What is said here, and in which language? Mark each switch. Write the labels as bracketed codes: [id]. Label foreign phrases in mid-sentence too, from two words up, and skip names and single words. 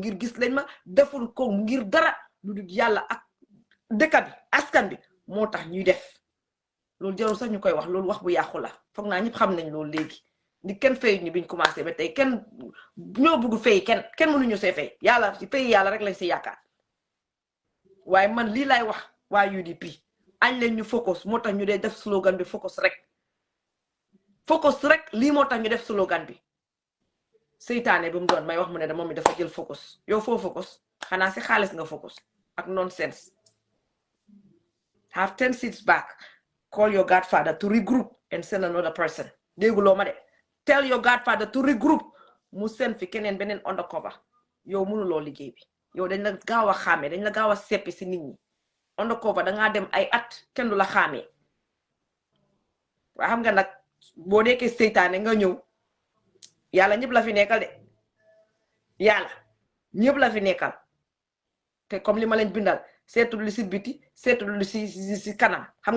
[wo] ngir gis lañ ma defuñ ko ngir dara lu dul yàlla ak dëkk bi askan bi moo tax ñuy def loolu jarul sax ñu koy wax loolu wax bu yàqu la foog naa ñëpp xam nañ loolu léegi ni kenn fay ñu biñ commencé ba tey kenn ñoo bëgg fay kenn mënuñu see fay yàlla ci fay yàlla rek lañ si yaakaar waaye man lii lay wax waa UDP añ leen ñu focus moo tax ñu dee def slogan bi focus rek lii moo tax ñu def slogan bi seytaane bi mu doon may wax mu ne da moom mi dafa jël focus yow foo focus xanaa si xaalis nga focus ak [en] nonsense have 10 seats back call your godfather to regroup and send another person [wo] dégguloo ma de [en] tell your godfather to regroup [wo] mu send fi keneen beneen undercover yow mënuloo liggéey bi yow dañ la gaaw a xàmmee dañ la gaaw a seppi si nit ñi undercover dangaa dem ay at kenn du la xàmmee waaye xam nga nag boo nekkee seytaane nga ñëw yàlla ñëpp la fi nekkal de yàlla ñëpp la fi nekkal te comme li ma leen bindal seetul li si biti seetul li si kanam xam nga